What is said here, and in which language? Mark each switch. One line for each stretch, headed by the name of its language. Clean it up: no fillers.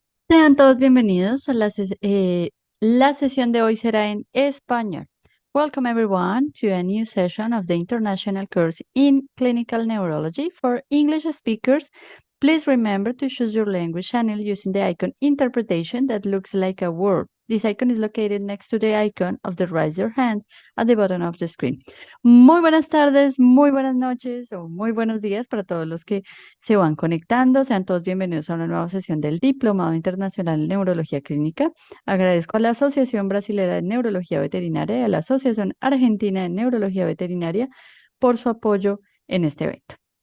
Spanish: Sean todos bienvenidos a la sesión de hoy será en español.
English: Welcome everyone to a new session of the International Course in Clinical Neurology for English speakers. Please remember to choose your language channel using the icon interpretation that looks like a word. This icon is located next to the icon of the raise your hand at the bottom of the screen.
Spanish: Muy buenas tardes, muy buenas noches o muy buenos días para todos los que se van conectando. Sean todos bienvenidos a una nueva sesión del Diplomado Internacional en Neurología Clínica. Agradezco a la Asociación Brasilera de Neurología Veterinaria y a la Asociación Argentina de Neurología Veterinaria por su apoyo en este evento.